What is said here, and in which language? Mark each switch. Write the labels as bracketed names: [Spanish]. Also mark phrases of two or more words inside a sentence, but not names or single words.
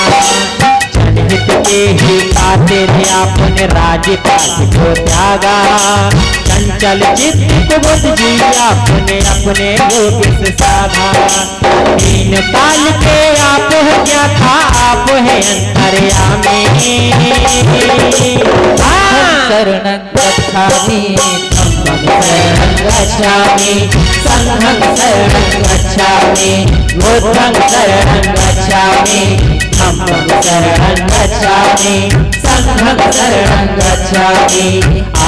[Hindi] जनहित के ही खातिर आपने राज्यपाठ को त्यागा। चंचल चित्त को बुद्ध जी आपने अपने योग से साधा। तीन काल के आप हो क्या था, आप है अंतर्यामी। [Pali] शरणं गच्छामि, धम्मं शरणं गच्छामि, संघं शरणं गच्छामि, बुद्धं शरणं गच्छामि, धम्मं शरणं गच्छामि, संघं शरणं गच्छामि।